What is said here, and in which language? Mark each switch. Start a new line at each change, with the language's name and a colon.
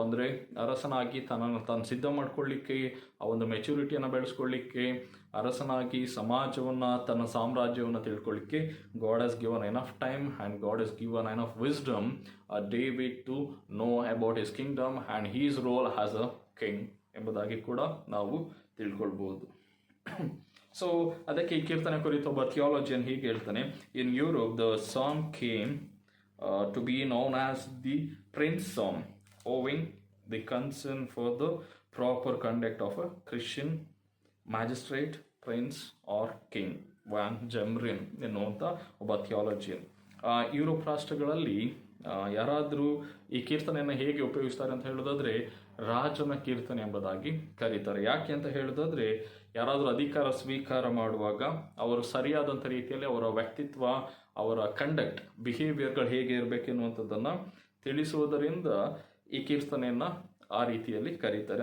Kannada: ಅಂದರೆ ಅರಸನಾಗಿ ತನ್ನನ್ನು ತಾನು ಸಿದ್ಧ ಮಾಡ್ಕೊಳ್ಳಿಕ್ಕೆ, ಆ ಒಂದು ಮೆಚುರಿಟಿಯನ್ನು ಬೆಳೆಸ್ಕೊಳ್ಳಿಕ್ಕೆ, ಅರಸನಾಗಿ ಸಮಾಜವನ್ನು, ತನ್ನ ಸಾಮ್ರಾಜ್ಯವನ್ನು ತಿಳ್ಕೊಳ್ಳಿಕ್ಕೆ
English: God has given enough time and God has given enough wisdom David to know about his kingdom and his role as a king
Kannada: ಎಂಬುದಾಗಿ ಕೂಡ ನಾವು ತಿಳ್ಕೊಳ್ಬೋದು. ಸೊ ಅದಕ್ಕೆ ಈ ಕೀರ್ತನೆ ಕುರಿತು ಒಬ್ಬ ಥಿಯಾಲಜಿಯನ್ ಹೀಗೆ ಹೇಳ್ತಾನೆ,
English: In Europe the song came to be known as the Prince Psalm, owing the concern for the proper conduct of a Christian magistrate, prince or king.
Kannada: Van ಜಮ್ರಿನ್ ಎನ್ನುವಂಥ ಒಬ್ಬ ಥಿಯಾಲಜಿಯನ್. ಯುರೋಪ್ ರಾಷ್ಟ್ರಗಳಲ್ಲಿ ಯಾರಾದರೂ ಈ ಕೀರ್ತನೆಯನ್ನು ಹೇಗೆ ಉಪಯೋಗಿಸ್ತಾರೆ ಅಂತ ಹೇಳೋದಾದರೆ, ರಾಜನ ಕೀರ್ತನೆ ಎಂಬುದಾಗಿ ಕರೀತಾರೆ. ಯಾಕೆ ಅಂತ ಹೇಳೋದಾದರೆ, ಯಾರಾದರೂ ಅಧಿಕಾರ ಸ್ವೀಕಾರ ಮಾಡುವಾಗ ಅವರು ಸರಿಯಾದಂಥ ರೀತಿಯಲ್ಲಿ ಅವರ ವ್ಯಕ್ತಿತ್ವ, ಅವರ ಕಂಡಕ್ಟ್, ಬಿಹೇವಿಯರ್ಗಳು ಹೇಗೆ ಇರಬೇಕೆನ್ನುವಂಥದ್ದನ್ನು ತಿಳಿಸುವುದರಿಂದ ಈ ಕೀರ್ತನೆಯನ್ನು ಆ ರೀತಿಯಲ್ಲಿ ಕರೀತಾರೆ.